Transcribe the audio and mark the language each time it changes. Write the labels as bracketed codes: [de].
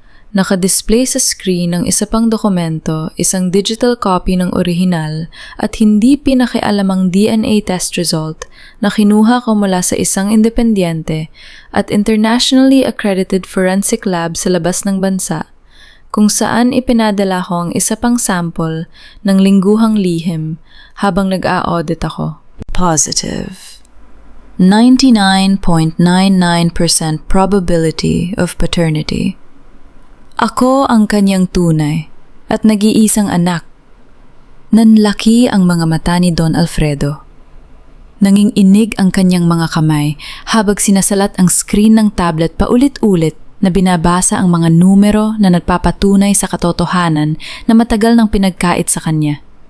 [tl] Nakadisplay sa screen ng isa pang dokumento, isang digital copy ng orihinal at hindi pinakialamang DNA test result na kinuha ko mula sa isang independyente at [en] internationally accredited forensic lab [tl] sa labas ng bansa, kung saan ipinadala ko ang isa pang sample ng lingguhang lihim habang nag-a-audit ako. [en] Positive. 99.99% probability of paternity. [tl] Ako ang kanyang tunay at nag-iisang anak. Nanlaki ang mga mata ni Don Alfredo. Nanginginig ang kanyang mga kamay habang sinasalat ang screen ng tablet paulit-ulit na binabasa ang mga numero na nagpapatunay sa katotohanan na matagal nang pinagkait sa kanya.